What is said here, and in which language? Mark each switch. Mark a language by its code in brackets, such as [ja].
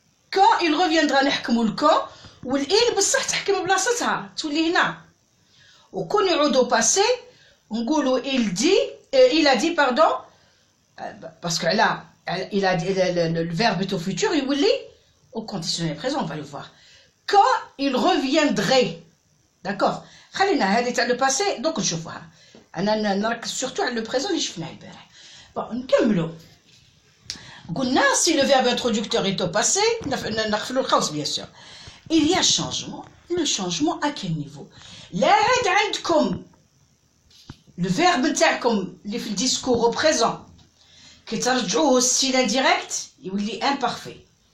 [fr] Quand il reviendra [ar] نحكموا الكون والإل بصح تحكم بلاصتها تولي هنا. وكون يعود [fr] au passé نقولوا il a dit pardon parce que là il a dit le verbe est au futur [ar] يولي [fr] au conditionnel présent, on va le voir. Quand il reviendrait, d'accord. [ar] خلينا هذه تاع le passé donc نشوفوها. أنا نركز surtout على le présent اللي شفناه البارح. bon نكملوا. [fr] Si le verbe introducteur est au passé, bien sûr, il y a changement. Le changement à quel niveau? Là, [ar] عندكم le verbe نتاعكم اللي في الديسكور au présent كي ترجعوه [fr] style indirect [ar] يولي imparfait.